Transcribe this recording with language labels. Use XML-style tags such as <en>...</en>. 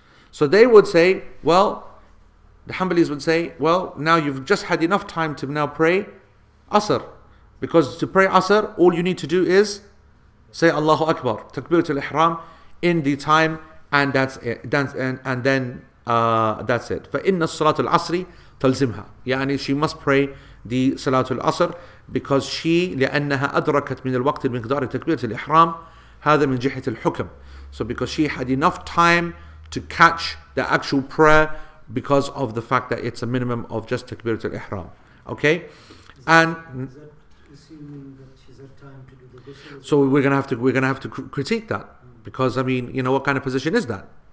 <en>So they would say, well, the Hanbalis would say, well, now you've just had enough time to now pray Asr. Because to pray Asr, all you need to do is say Allahu Akbar, Takbiratul Ihram in the time, and that's it. And then that's it.</en> <ar>فَإِنَّ الصَّلَاةُ الْعَصْرِ تَلْزِمْهَا.</ar> <en>She must pray the Salatul Asr because</en> <ar>لأنها أدركت من الوقت المقدار تكبيرة الإحرام هذا من جهة الحكم.</ar> <en>So because she had enough time to catch the actual prayer because of the fact that it's a minimum of just Takbiratul Ihram. Okay? And Is that assuming that she's had time to do the ghusl? so we're gonna have to critique that, because what kind of position is that?</en>